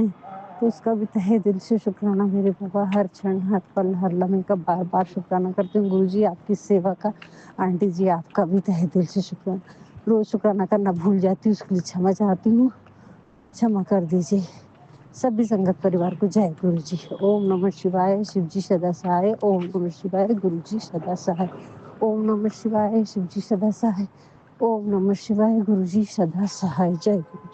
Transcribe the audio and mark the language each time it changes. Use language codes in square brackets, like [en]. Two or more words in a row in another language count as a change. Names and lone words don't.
[hi] तो इस का भी तहे दिल से शुक्राना मेरे बाबा. हर छिन, हर पल, हर लम्हे का बार बार शुक्राना करती हूँ गुरु जी आप की सेवा का. आंटी जी आप का भी तहे दिल से शुक्राना. रोज़ शुक्राना करना भूल जाती हूँ, इस के लिए क्षमा चाहती हूँ, क्षमा कर दीजिए. सभी संगत परिवार को जय गुरु जी. [sa] ॐ नमः शिवाय. [hi] शिव जी सदा सहाय. [sa] ॐ नमः शिवाय. [hi] गुरु जी सदा सहाय. [sa] ॐ नमः शिवाय. [hi] शिव जी सदा सहाय. [sa] ॐ नमः शिवाय. [hi] गुरु जी सदा सहाय. जय गुरु जी.